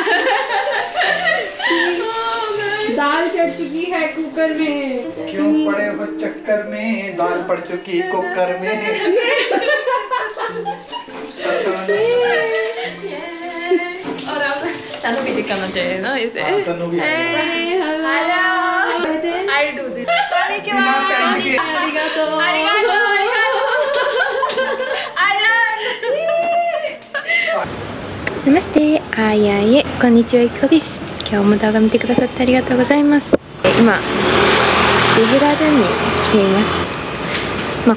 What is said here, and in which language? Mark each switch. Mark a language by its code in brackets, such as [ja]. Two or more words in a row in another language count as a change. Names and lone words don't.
[hi] दाल चढ़ चुकी है कुकर में। क्यों पड़े हो चक्कर में, दाल पड़ चुकी कुकर में। और अब तनु भी दिखाना चाहिए ना इसे। तनु भी [en] hello I do this. [ja] こんにちは ありがとう Namaste、あいあいえ、こんにちは、いこです。今日も動画見てくださってありがとうございます。今、デブラダに来ています。